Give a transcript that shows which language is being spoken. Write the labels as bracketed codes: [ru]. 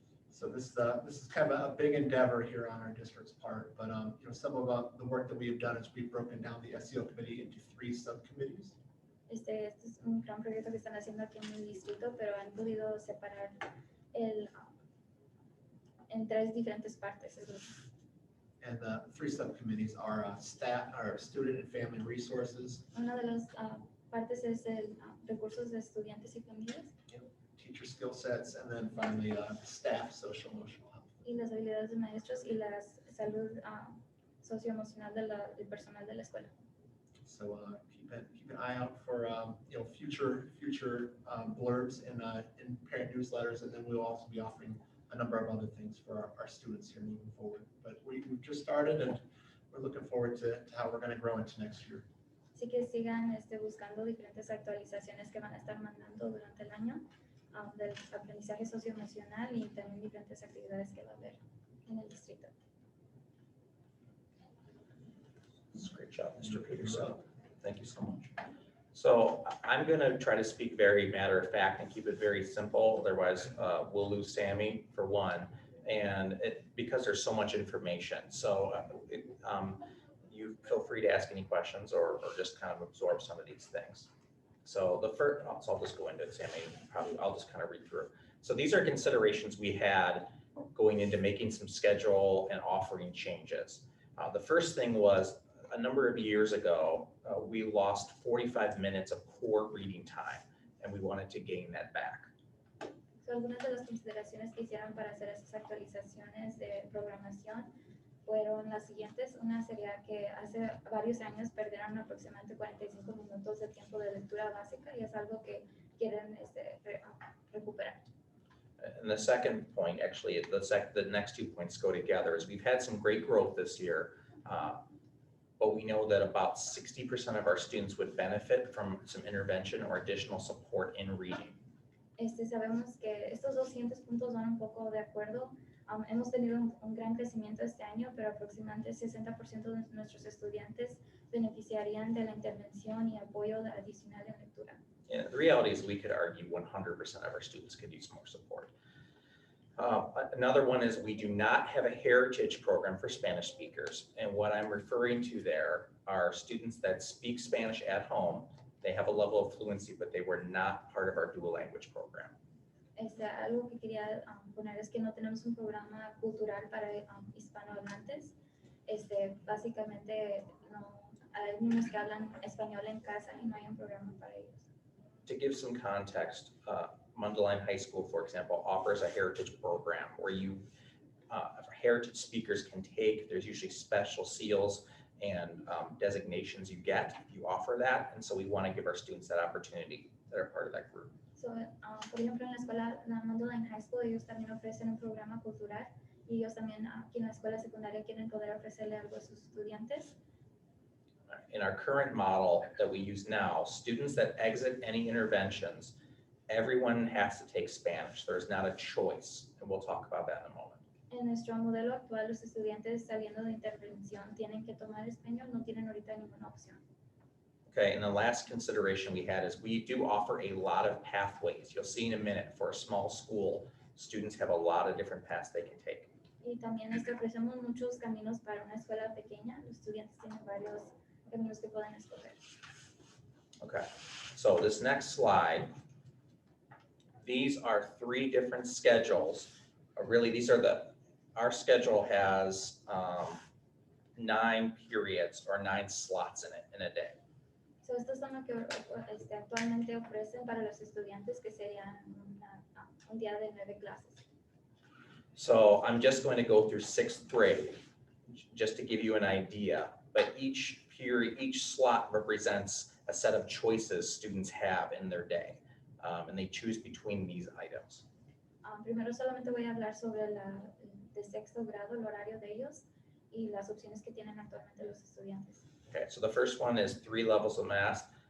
[en] So this is kind of a big endeavor here on our district's part, but some of the work that we have done is we've broken down the SEL committee into 3 subcommittees. [es] Este es un gran proyecto que están haciendo aquí en el distrito, pero han podido separar en 3 diferentes partes. [en] And the 3 subcommittees are staff, or student and family resources, [es] Una de las partes es el recursos de estudiantes y familias, [en] teacher skill sets, and then finally staff social emotional health. [es] y las habilidades de maestros y la salud socioemocional del personal de la escuela. [en] So keep an eye out for future blurbs in parent newsletters, and then we'll also be offering a number of other things for our students here moving forward. But we've just started, and we're looking forward to how we're going to grow into next year. [es] Así que sigan buscando diferentes actualizaciones que van a estar mandando durante el año del aprendizaje socioemocional y también diferentes actividades que va a haber en el distrito. [en] Great job, Mr. Peterson. Thank you so much. So I'm going to try to speak very matter of fact and keep it very simple. Otherwise, we'll lose Sammy for one, and because there's so much information. So you feel free to ask any questions or just kind of absorb some of these things. So the first, so I'll just go into it, Sammy. I'll just kind of read through. So these are considerations we had going into making some schedule and offering changes. The first thing was a number of years ago, we lost 45 minutes of core reading time, and we wanted to gain that back. [es] So, algunas de las consideraciones que hicieron para hacer esas actualizaciones de programación fueron las siguientes. Una sería que hace varios años perdieron aproximadamente 45 minutos de tiempo de lectura básica y es algo que quieren recuperar. [en] And the second point, actually, the next 2 points go together, is we've had some great growth this year, but we know that about 60% of our students would benefit from some intervention or additional support in reading. [es] Sabemos que estos 200 puntos van un poco de acuerdo. Hemos tenido un gran crecimiento este año, pero aproximadamente 60% de nuestros estudiantes beneficiarían de la intervención y apoyo adicional en lectura. [en] Yeah, the reality is we could argue 100% of our students could use more support. Another one is we do not have a heritage program for Spanish speakers. And what I'm referring to there are students that speak Spanish at home. They have a level of fluency, but they were not part of our dual language program. [es] Algo que quería poner es que no tenemos un programa cultural para hispanohablantes. Básicamente hay niños que hablan español en casa y no hay un programa para ellos. [en] To give some context, Mundelein High School, for example, offers a heritage program where heritage speakers can take, there's usually special seals and designations you get if you offer that. And so we want to give our students that opportunity that are part of that group. [es] So, por ejemplo, en la escuela, la Modelo High School, ellos también ofrecen un programa cultural y ellos también aquí en la escuela secundaria quieren poder ofrecerle algo a sus estudiantes. [en] In our current model that we use now, students that exit any interventions, everyone has to take Spanish. There's not a choice, and we'll talk about that in a moment. [es] En nuestro modelo actual, los estudiantes saliendo de intervención tienen que tomar español, no tienen ahorita ninguna opción. [en] Okay, and the last consideration we had is we do offer a lot of pathways. You'll see in a minute, for a small school, students have a lot of different paths they can take. [es] Y también ofrecemos muchos caminos para una escuela pequeña. Los estudiantes tienen varios caminos que pueden escoger. [en] Okay, so this next slide, these are 3 different schedules. Really, these are our schedule has 9 periods or 9 slots in it in a day. [es] So, estos son lo que actualmente ofrecen para los estudiantes, que serían un día de 9 clases. [en] So I'm just going to go through 6th grade, just to give you an idea. But each period, each slot represents a set of choices students have in their day, and they choose between these items. [es] Primero solamente voy a hablar sobre de 6º grado, el horario de ellos y las opciones que tienen actualmente los estudiantes. [en] Okay, so the first one is 3 levels of math.